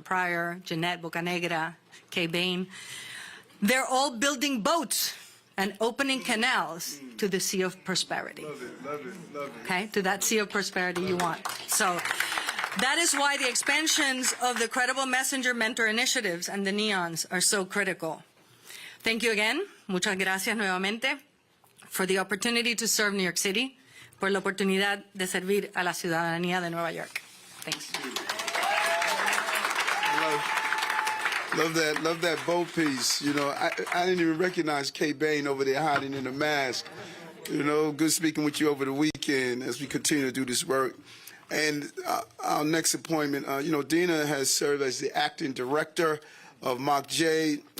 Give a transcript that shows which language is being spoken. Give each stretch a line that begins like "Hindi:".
English: Pryor, Jeanette Bocanegra, Kay Bain, they're all building boats and opening canals to the sea of prosperity. Love it, love it, love it. Okay, to that sea of prosperity you want. So that is why the expansions of the Credible Messenger Mentor initiatives and the Neons are so critical. Thank you again.
Spanish: Muchas gracias nuevamente
English: for the opportunity to serve New York City,
Spanish: por la oportunidad de servir a la ciudadanía de Nueva York.
English: Thanks. Love that bow piece. You know, I didn't even recognize Kay Bain over there hiding in a mask. You know, good speaking with you over the weekend as we continue to do this work. And our next appointment, you know, Dina has served as the acting director of MOCJ.